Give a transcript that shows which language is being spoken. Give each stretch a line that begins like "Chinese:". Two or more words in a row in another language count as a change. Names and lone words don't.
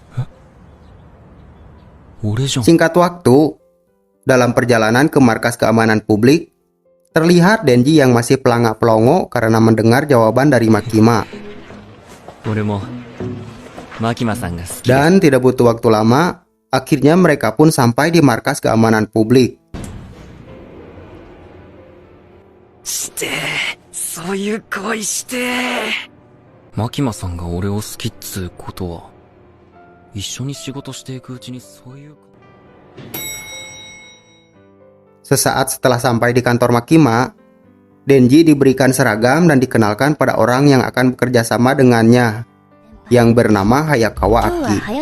Indonesian: Singkat waktu, dalam perjalanan ke markas keamanan publik, terlihat Denji yang masih pelangak-pelongo karena mendengar jawaban dari Makima. Dan tidak butuh waktu lama, akhirnya mereka pun sampai di markas keamanan publik.
Japanese: Makima-sanが俺を好きっつうことは
Indonesian: Sesaat setelah sampai di kantor Makima, Denji diberikan seragam dan dikenalkan pada orang yang akan bekerja sama dengannya, yang bernama Hayakawa Aki.